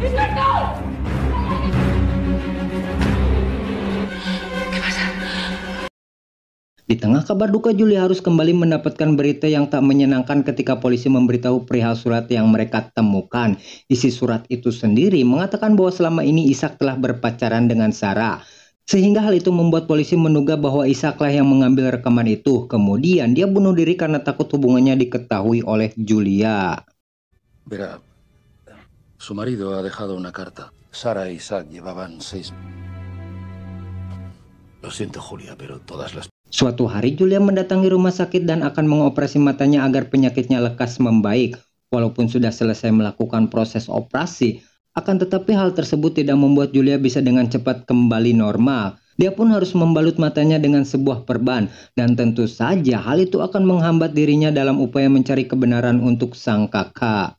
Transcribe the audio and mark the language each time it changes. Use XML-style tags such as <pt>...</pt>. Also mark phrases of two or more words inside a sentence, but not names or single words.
<id>Di tengah kabar duka, Julia harus kembali mendapatkan berita yang tak menyenangkan ketika polisi memberitahu perihal surat yang mereka temukan. Isi surat itu sendiri mengatakan bahwa selama ini Ishak telah berpacaran dengan Sarah. Sehingga hal itu membuat polisi menduga bahwa Ishaklah yang mengambil rekaman itu. Kemudian dia bunuh diri karena takut hubungannya diketahui oleh Julia.</id> <es>Verá, su marido ha dejado una carta. Sara y Ishak llevaban 6... Lo siento, Julia, pero todas las...</es> <id>Suatu hari Julia mendatangi rumah sakit dan akan mengoperasi matanya agar penyakitnya lekas membaik. Walaupun sudah selesai melakukan proses operasi, akan tetapi hal tersebut tidak membuat Julia bisa dengan cepat kembali normal. Dia pun harus membalut matanya dengan sebuah perban, dan tentu saja hal itu akan menghambat dirinya dalam upaya mencari kebenaran untuk sang kakak.</id>